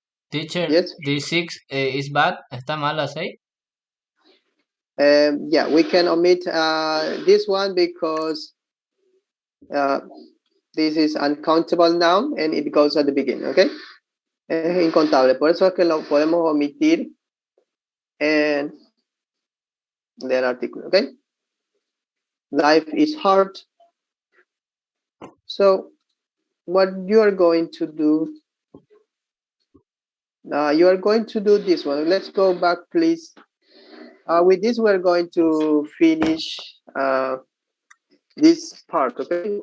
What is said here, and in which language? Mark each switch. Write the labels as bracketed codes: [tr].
[en] Teacher, yes? The 6 is bad. [es] ¿Está mal la 6? [en] Yeah, we can omit this one because this is uncountable noun and it goes at the beginning, okay? [es] Es incontable, por eso es que lo podemos omitir en del artículo, okay? [en] Life is hard. So what you are going to do, you are going to do this one. Let's go back, please. With this, we're going to finish this part, okay?